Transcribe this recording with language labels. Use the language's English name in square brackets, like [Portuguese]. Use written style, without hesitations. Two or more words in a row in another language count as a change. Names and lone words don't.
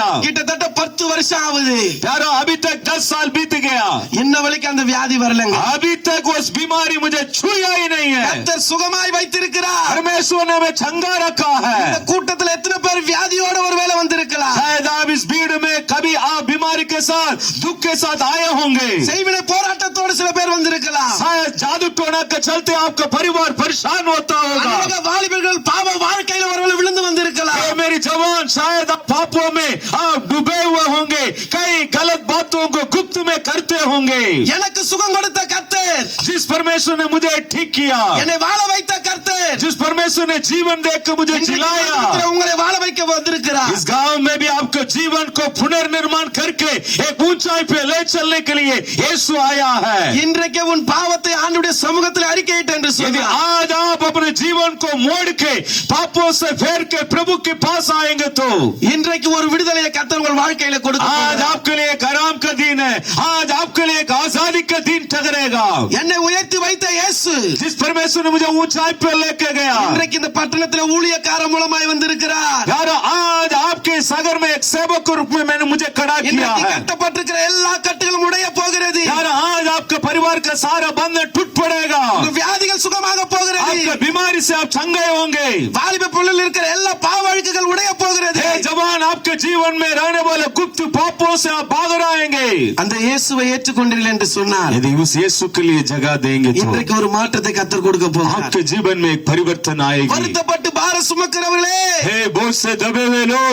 [Tamil] கிட்டத்தட்ட 10 வருஷம் ஆகுது. [Hindi] यारो अभी तक 10 साल बीत गया [Tamil] இன்ன வரைக்கும் அந்த வியாதி வரலங்க. [Hindi] अभी तक उस बीमारी मुझे छुआ ही नहीं है। [Tamil] கர்த்தர் சுகமாய் வைத்திருக்கிறார். [Hindi] परमेश्वर ने हमें चंगा रखा [Tamil] இந்த [Hindi] है। [Tamil] கூட்டத்தில் எத்தனை பேர் வியாதியோட ஒருவேளை வந்திருக்கலாம். [Hindi] शायद आप इस भीड़ में कभी आप बीमारी के साथ दुख के साथ आए होंगे। [Tamil] செய்வினை போராட்டத்தோடு சில பேர் வந்திருக்கலாம். [Hindi] शायद जादू टोना के चलते आपका परिवार परेशान होता होगा। [Tamil] அநேக வாலிபர்கள் பாவ வாழ்க்கையில ஒருவேளை விழுந்து வந்திருக்கலாம். [Hindi] तो मेरी जवान शायद आप पापों में आप डूबे हुए होंगे कई गलत बातों को गुप्त में करते होंगे। [Tamil] எனக்கு சுகம் கொடுத்த கர்த்தர், [Hindi] जिस परमेश्वर ने मुझे ठीक किया [Tamil] என்னை வாழ வைத்த கர்த்தர் [Hindi] जिस परमेश्वर ने जीवन देकर मुझे जिलाया [Tamil] உங்களை வாழ வைக்க வந்திருக்கிறார். [Hindi] इस गांव में भी आपको जीवन को पुनर्निर्माण करके एक ऊंचाई पे ले चलने के लिए यीशु आया है। [Tamil] இன்றைக்கு உன் பாவத்தை ஆண்டவருடைய சமூகத்தில் அறிக்கையிட்டு என்று [Hindi] यदि [Tamil] சொன்னார். [Hindi] आज आप अपने जीवन को मोड़ के पापों से फेर के प्रभु के पास आएंगे तो [Tamil] இன்றைக்கு ஒரு விடுதலையை கர்த்தர் உங்கள் வாழ்க்கையில கொடுக்க [Hindi] आज [Tamil] போகிறார். [Hindi] आपके लिए एक आराम का दिन है। आज आपके लिए एक आजादी का दिन ठहरेगा। [Tamil] என்னை உயர்த்தி வைத்த இயேசு [Hindi] जिस परमेश्वर ने मुझे ऊंचाई पे लेके गया [Tamil] இன்றைக்கு இந்த பட்டணத்தில் ஊழியக்கார மூலமாய் வந்திருக்கிறார். [Hindi] यार आज आपके सागर में एक सेवक के रूप में मैंने मुझे खड़ा किया [Tamil] இன்றைக்கு [Hindi] है। [Tamil] கட்டப்பட்டிருக்கிற எல்லா கட்டுகளும் உடைய போகிறது. [Hindi] यार आज आपके परिवार का सारा बंधन टूट पड़ेगा। [Tamil] உங்க வியாதிகள் சுகமாக போகிறது. [Hindi] आपके बीमारी से आप चंगे होंगे। [Tamil] வாலிப பிள்ளைகள் இருக்கிற எல்லா பாவ அழுக்குகள் உடைய போகிறது. [Hindi] हे जवान आपके जीवन में रहने वाले गुप्त पापों से आप भाग आएंगे। [Tamil] அந்த இயேசுவை ஏற்றுக்கொண்டீர்கள் என்று சொன்னார். [Hindi] यदि उस यीशु के लिए जगह देंगे तो [Tamil] இன்றைக்கு ஒரு மாற்றத்தை கர்த்தர் கொடுக்க போகிறார். [Hindi] आपके जीवन में एक परिवर्तन आएगी। [Tamil] வருத்தப்பட்டு பார சுமக்கிறவர்களே, [Hindi] हे बोझ से दबे हुए लोग